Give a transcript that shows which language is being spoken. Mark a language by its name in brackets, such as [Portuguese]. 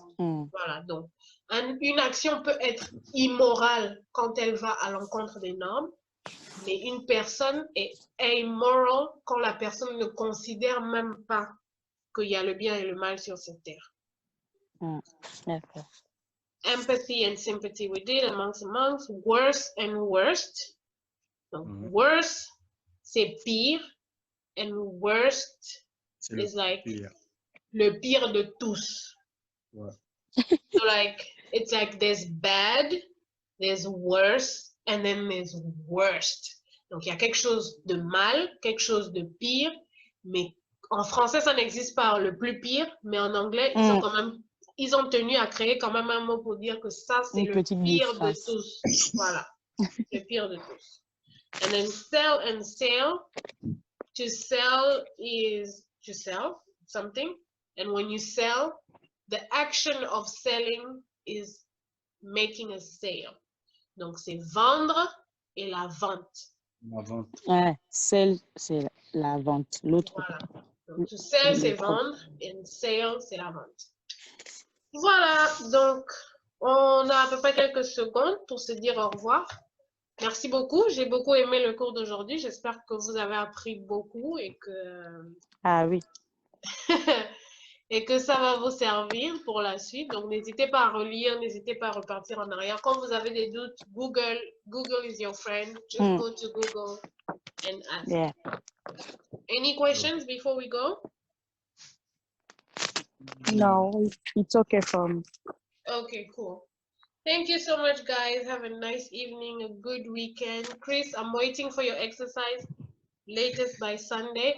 [French] Voilà, donc une action peut être immorale quand elle va à l'encontre des normes, mais une personne est amoral quand la personne ne considère même pas qu'il y a le bien et le mal sur cette terre. [English] Empathy and sympathy we did amongst. Worse and worst. [French] Donc, worse, c'est pire. [English] And worst is like [French] le pire de tous. [English] So like, it's like there's bad, there's worse, and then there's worst. [French] Donc, il y a quelque chose de mal, quelque chose de pire, mais en français, ça n'existe pas, le plus pire, mais en anglais, ils ont tenu à créer quand même un mot pour dire que ça, c'est le pire de tous. Voilà, le pire de tous. [English] And then sell and sale. To sell is to sell something. And when you sell, the action of selling is making a sale. [French] Donc, c'est vendre et la vente. La vente. Sell, c'est la vente. L'autre. Voilà. Donc, to sell, c'est vendre. And sale, c'est la vente. Voilà. Donc, on a à peu près quelques secondes pour se dire au revoir. Merci beaucoup. J'ai beaucoup aimé le cours d'aujourd'hui. J'espère que vous avez appris beaucoup et que... Ah oui. et que ça va vous servir pour la suite. Donc, n'hésitez pas à relire, n'hésitez pas à repartir en arrière. Quand vous avez des doutes, [English] Google is your friend. Just go to Google and ask. Yeah. Any questions before we go? No, it's okay for me. Okay, cool. Thank you so much, guys. Have a nice evening, a good weekend. Chris, I'm waiting for your exercise, latest by Sunday.